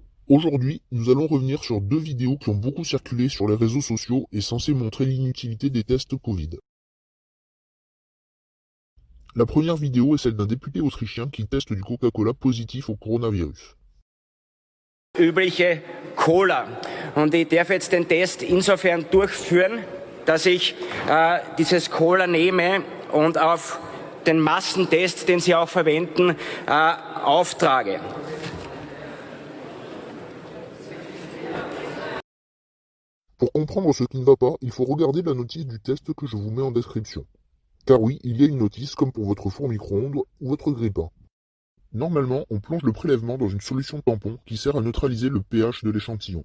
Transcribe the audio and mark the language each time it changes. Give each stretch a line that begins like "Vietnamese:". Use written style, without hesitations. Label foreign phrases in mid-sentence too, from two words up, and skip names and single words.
French: Aujourd'hui, nous allons revenir sur deux vidéos qui ont beaucoup circulé sur les réseaux sociaux et censées montrer l'inutilité des tests Covid. La première vidéo est celle d'un député autrichien qui teste du Coca-Cola positif au coronavirus.
German: Übliche Cola. Und ich darf jetzt den Test insofern durchführen, dass ich dieses Cola nehme und auf den Massentest, den Sie auch verwenden, auftrage.
French: Pour comprendre ce qui ne va pas, il faut regarder la notice du test que je vous mets en description. Car oui, il y a une notice comme pour votre four micro-ondes ou votre grille-pain. Normalement, on plonge le prélèvement dans une solution tampon qui sert à neutraliser le pH de l'échantillon.